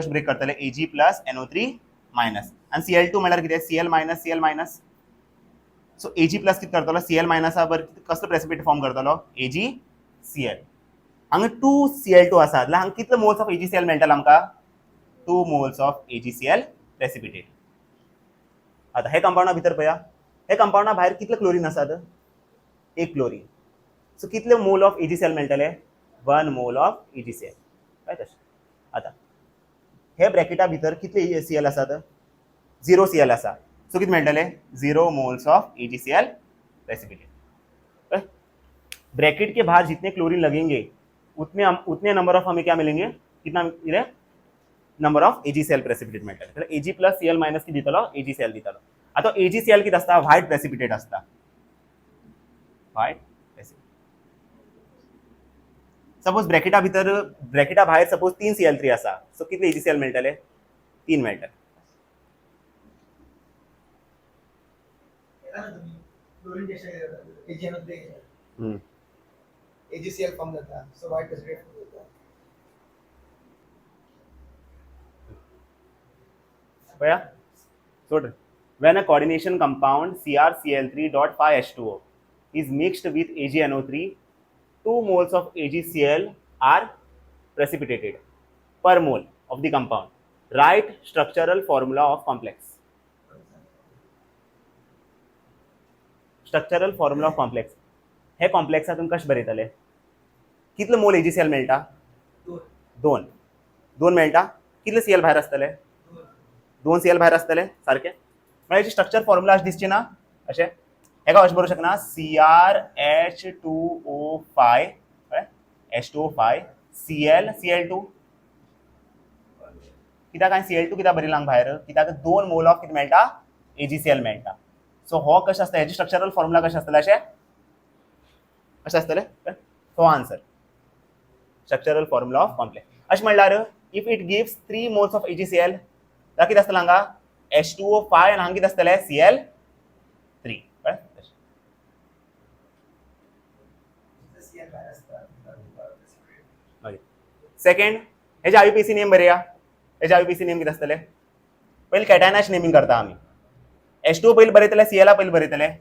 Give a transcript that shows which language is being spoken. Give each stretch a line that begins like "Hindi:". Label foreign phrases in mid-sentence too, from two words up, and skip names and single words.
Konkani: कशें ब्रेक करतले Ag प्लस NO3 मायनस आनी Cl2 म्हळ्यार कितें Cl मायनस सो Ag प्लस कितें करतलो Cl मायनसा बर कसलो प्रेसिपिटेट फॉर्म करतलो AgCl हांगा 2 Cl2 आसा जाल्यार हांगा कितले
English: moles of AgCl
Konkani: मेळटले आमकां
English: 2 moles of AgCl precipitate
Konkani: आता हे कंपाउंडा भितर पळया हे कंपाउंडा भायर कितले क्लोरीन आसात 1 क्लोरीन सो कितले
English: mole of AgCl
Konkani: मेळटले 1
English: mole of AgCl
Konkani: काय तशें आता हे ब्रॅकेटा भितर कितले Cl आसात 0 Cl आसा सो कितें मेळटले
English: 0 moles of AgCl precipitate
Hindi: ब्रैकेट के बाहर जितने क्लोरीन लगेंगे उतने नंबर ऑफ हमें क्या मिलेंगे कितना मिले
English: number of AgCl precipitate
Konkani: मेळटले Ag प्लस Cl मायनस किती दितलो AgCl दितलो आता AgCl कितें आसता
English: white precipitate
Konkani: आसता व्हाईट सपोज ब्रॅकेटा भायर सपोज 3 Cl3 आसा सो कितले AgCl मेळटले 3 मेळटले AgCl फॉर्म जाता सो
English: white precipitate
Konkani: जाता पळया सोड
English: when a coordination compound CrCl3.5H2O is mixed with AgNO3 2 moles of AgCl are precipitated per mole of the compound write structural formula of complex structural formula of complex
Konkani: हे कॉम्प्लेक्सा तुमकां कशें बरयतले कितले मोल AgCl मेळटा 2 मेळटा कितले Cl भायर आसतले 2 Cl भायर आसतले सारके म्हणजे हेची
English: structure formula
Konkani: अशें दिसचे ना अशें हेका अशें बरोवंक शकना CrH2O5 H2O5 Cl2 कित्याक हांवें Cl2 कित्याक बरयलां हांगा भायर कित्याक 2 मोल ऑफ कितें मेळटा AgCl मेळटा सो हो कशें आसता हेची
English: structural formula
Konkani: कशें आसतलें अशें आसतलें हो
English: answer structural formula of complex
Konkani: अशें म्हणल्यार
English: if it gives 3 moles of AgCl
Konkani: जाल्यार कितें आसतलें हांगा H2O5 आनी हांगा कितें आसतलें Cl3 सेकंड हेजे IUPAC नेम बरया हेजे IUPAC नेम कितें आसतलें पयलीं कॅटायनाचें नेमिंग करता आमी H2O पयलीं बरयतले Cl पयलीं बरयतले